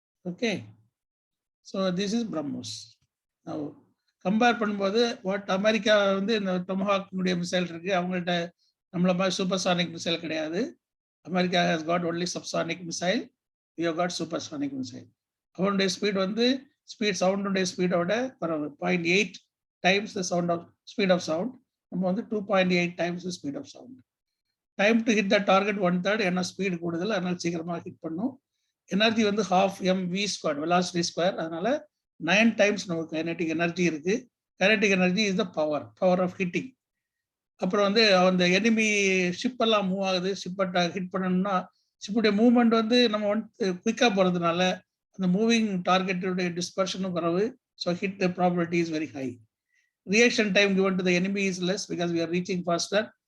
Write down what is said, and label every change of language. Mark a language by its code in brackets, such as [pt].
[en] Okay, so this is BrahMos. [ta] Compare பண்ணும்போது what America வந்து இந்த டொமஹாக்னுடைய மிசைல் இருக்கு, அவங்கள்ட்ட நம்மள மாதிரி சூப்பர்சானிக் மிசைல் கிடையாது. [en] America has got only subsonic missile, we have got supersonic missile. [ta] அவனுடைய ஸ்பீட் வந்து சவுண்டுடைய ஸ்பீடோட [en] 0.8 times the speed of sound. [ta] நம்ம வந்து [en] 2.8 times the speed of sound. Time to hit the target 1/3, [ta] ஏன்னா ஸ்பீடு கூடுதல், அதனால சீக்கிரமாக ஹிட் பண்ணும். எனர்ஜி வந்து 12 mv², வெலாசிட்டி ஸ்கொயர், அதனால 9 times நமக்கு கைனெட்டிக் எனர்ஜி இருக்கு. [en] Kinetic energy is the power of hitting. [ta] அப்புறம் வந்து அந்த எனிமி ஷிப் எல்லாம் மூவ் ஆகுது, ஷிப்பை ஹிட் பண்ணணும்னா ஷிப்புடைய மூவ்மெண்ட் வந்து நம்ம குயிக்காக போகிறதுனால அந்த மூவிங் டார்கெட்டுடைய டிஸ்பர்ஷனும் குறைவு. [en] So hit probability is very high. Reaction time given to the enemy is less because we are reaching faster.